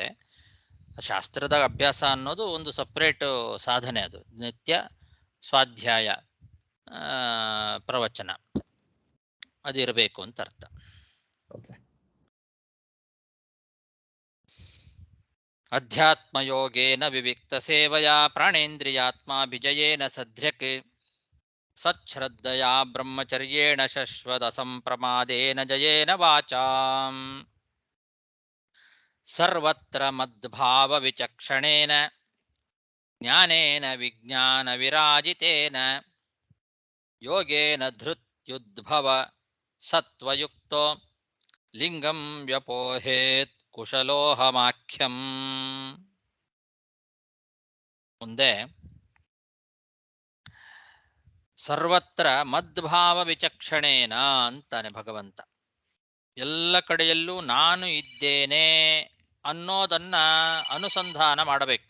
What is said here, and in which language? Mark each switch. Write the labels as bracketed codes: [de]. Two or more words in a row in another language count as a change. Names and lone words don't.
[kn] ಶಾಸ್ತ್ರದ ಅಭ್ಯಾಸ ಅನ್ನೋದು ಒಂದು ಸಪ್ರೇಟ್ ಸಾಧನೆ, ಅದು ನಿತ್ಯ ಸ್ವಾಧ್ಯಾಯ ಪ್ರವಚನ ಅದಿರಬೇಕು ಅಂತ ಅರ್ಥ. [sa] ಅಧ್ಯಾತ್ಮಯೋಗೇನ ವಿವಿಕ್ತ ಸೇವಯಾ ಪ್ರಾಣೇಂದ್ರಿಯಾತ್ಮಾಭಿಜಯೇನ ಸಧ್ಯಕ್ ಸಚ್ಛ್ರದ್ಧಯಾ ಬ್ರಹ್ಮಚರ್ಯೇಣ ಶಶ್ವತ ಸಂಪ್ರಮಾದೇನ ಜಯೇನ ವಾಚಾಂ ಸರ್ವತ್ರ ಮದ್ಭಾವ ವಿಚಕ್ಷಣೇನ ಜ್ಞಾನೇನ ವಿಜ್ಞಾನ ವಿರಾಜಿತೇನ ಯೋಗೇನ ಧೃತ್ಯುದ್ಭವ ಸತ್ವಯುಕ್ತೋ ಲಿಂಗಂ ವ್ಯಪೋಹೇತ್ ಕುಶಲೋಹಮಾಖ್ಯಂ. [kn] ಮುಂದೆ [sa] ಸರ್ವತ್ರ ಮದ್ಭಾವ ವಿಚಕ್ಷಣೇನ [kn] ಅಂತಾನೆ ಭಗವಂತ. ಎಲ್ಲ ಕಡೆಯಲ್ಲೂ ನಾನು ಇದ್ದೇನೆ ಅನ್ನೋದನ್ನ ಅನುಸಂಧಾನ ಮಾಡಬೇಕು.